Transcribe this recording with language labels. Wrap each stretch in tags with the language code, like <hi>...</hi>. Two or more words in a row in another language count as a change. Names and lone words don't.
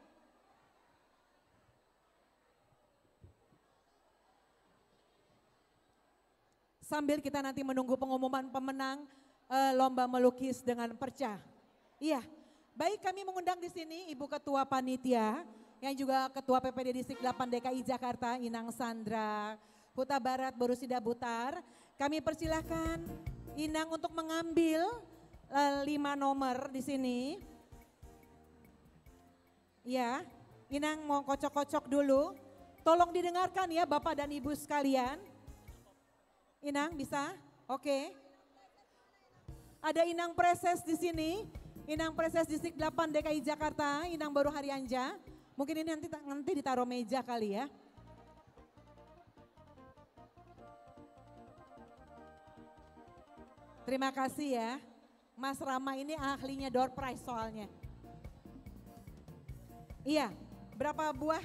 <id>Sambil kita nanti menunggu pengumuman pemenang lomba melukis dengan perca. Iya, baik, kami mengundang di sini Ibu Ketua Panitia yang juga Ketua PPD Distrik 8 DKI Jakarta, Inang Sandra Huta Barat Borusida Butar. Kami persilahkan Inang untuk mengambil 5 nomor di sini. Ya, Inang mau kocok-kocok dulu. Tolong didengarkan ya Bapak dan Ibu sekalian. Inang bisa? Oke. Ada Inang Preses di sini. Inang Preses Distrik 8 DKI Jakarta, Inang Baru Harianja. Mungkin ini nanti ditaruh meja kali ya. Terima kasih ya. Mas Rama ini ahlinya</id> <en>door prize</en> <id>soalnya. Iya, berapa buah?</id>